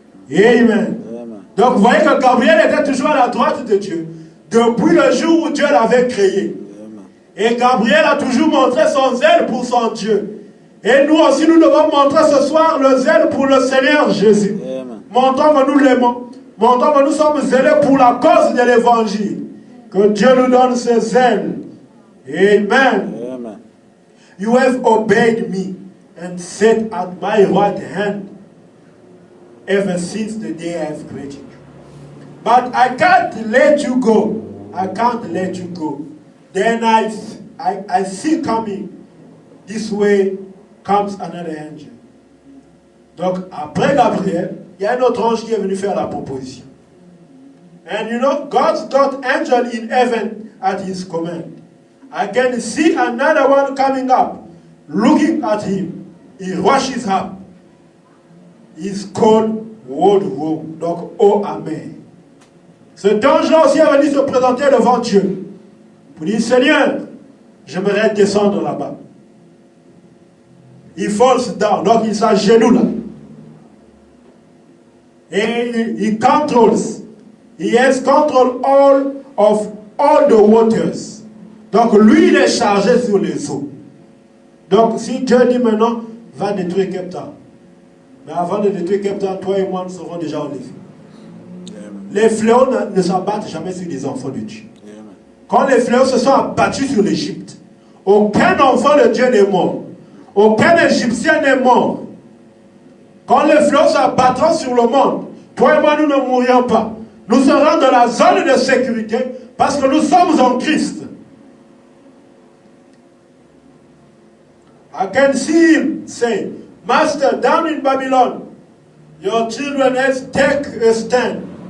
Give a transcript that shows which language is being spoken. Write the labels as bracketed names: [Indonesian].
[French] Amen. Amen. Donc vous voyez que Gabriel était toujours à la droite de Dieu depuis le jour où Dieu l'avait créé. Amen. Et Gabriel a toujours montré son zèle pour son Dieu. Et nous aussi, nous devons montrer ce soir le zèle pour le Seigneur Jésus. Montrons que nous l'aimons. Montrons que nous sommes zélés pour la cause de l'évangile. Que Dieu nous donne ce zèle. Amen. Amen. [English] You have obeyed me and sat at my right hand ever since the day I have created you. But I can't let you go. I can't let you go. Then I see coming this way comes another angel. [French] Donc après Gabriel, il y a un autre ange qui est venu faire la proposition. [English] And you know, God's got angel in heaven at his command. I can see another one coming up, looking at him. He rushes up. He's called World War. [French] Donc, oh Amen. Cet ange-là aussi est venu se présenter devant Dieu. Pour dire, Seigneur, j'aimerais descendre là-bas. [English] He falls down. [French] Donc, il s'agenouille là. Et [English] he controls. He has control of all the waters. [French] Donc, lui, il est chargé sur les eaux. Donc, si Dieu dit maintenant, va détruire Cape Town. Mais avant de détruire Cape Town, toi et moi, nous serons déjà enlevés. Les fléaux ne s'abattent jamais sur les enfants de Dieu. Quand les fléaux se sont abattus sur l'Égypte, aucun enfant de Dieu n'est mort. Aucun Égyptien n'est mort. Quand les fléaux s'abattront sur le monde, toi et moi, nous ne mourrions pas. Nous serons dans la zone de sécurité parce que nous sommes en Christ. [English] I can see him say, Master, down in Babylon, your children has take a stand.